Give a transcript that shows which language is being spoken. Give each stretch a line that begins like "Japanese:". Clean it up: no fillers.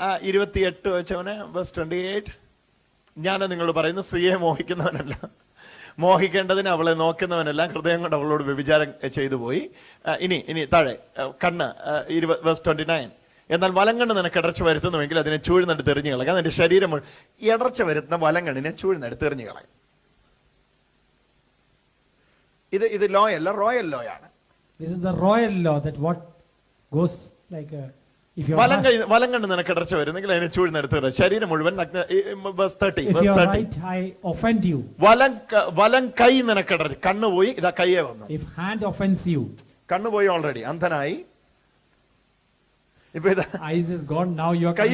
Malayalam: 28 വെച്ചവനെ, verse 28. ഞാൻ നിങ്ങളോട് പറയുന്നു, സ്ത്രീയെ മോഹിക്കുന്നവനല്ല, മോഹിക്കേണ്ടതിന് അവളെ നോക്കുന്നവനെല്ലാം ഹൃദയം കൊണ്ട് അവളോട് വ്യഭിചാരം ചെയ്തു പോയി. ഇനി താഴെ കണ്ണ്, verse 29. എന്നാൽ വലങ്കണ്ണ് നിനക്ക് ഇടർച്ച വരുത്തുന്നുവെങ്കിൽ അതിനെ ചൂഴ്ന്നെടുത്ത് എറിഞ്ഞു കളയുക. നിന്റെ ശരീരം ഇടർച്ച വരുത്തുന്ന വലങ്കണ്ണിനെ ചൂഴ്ന്നെടുത്ത് എറിഞ്ഞു കളയും. ഇത് ലോ അല്ല, റോയൽ ലോ ആണ്.
English: This is the royal law that what goes like if your
Malayalam: വലങ്കണ്ണ് നിനക്ക് ഇടർച്ച വരുന്നെങ്കിൽ അതിനെ ചൂഴ്ന്നെടുത്ത് എറിയുക. ശരീരം മുഴുവൻ verse 30.
English: if your right eye offend you,
Malayalam: വലം കൈ നിനക്ക് ഇടർച്ച, കണ്ണ് പോയി, ഇതാ കയ്യേ വന്നു.
English: if hand offends you,
Malayalam: കണ്ണ് പോയി, ഓൾറെഡി അന്ധനായി. ഇപ്പൊ ഇതാ
English: eyes is gone, now you are